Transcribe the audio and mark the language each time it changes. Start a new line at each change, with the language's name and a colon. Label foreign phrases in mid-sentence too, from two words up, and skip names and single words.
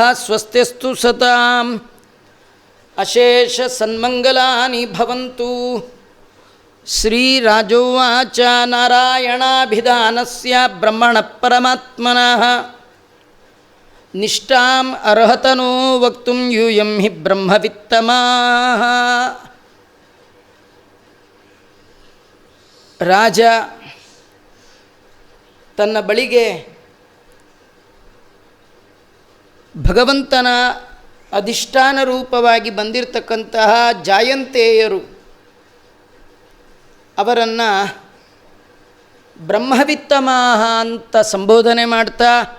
Sanskrit: ಸ್ವಸ್ತಿಸ್ತು ಸತಾಂ ಅಶೇಷ ಸನ್ಮಂಗಲಾನಿ ಭವಂತು. ಶ್ರೀರಾಜೋವಾಚ ನಾರಾಯಣಾಭಿಧಾನಸ್ಯ ಬ್ರಹ್ಮಣ ಪರಮಾತ್ಮನಃ ನಿಷ್ಠಾಂ ಅರ್ಹತನೋ ವಕ್ತುಂ ಯೂಯಂ ಹಿ ಬ್ರಹ್ಮವಿತ್ತಮಾಃ.
Kannada: ರಾಜ ತನ್ನ ಬಳಿಗೆ ಭಗವಂತನ ಅಧಿಷ್ಠಾನ ರೂಪವಾಗಿ ಬಂದಿರತಕ್ಕಂತಹ ಜಾಯಂತೇಯರು ಅವರನ್ನು ಬ್ರಹ್ಮವಿತ್ತಮಾಹ ಅಂತ ಸಂಬೋಧನೆ ಮಾಡ್ತಾ,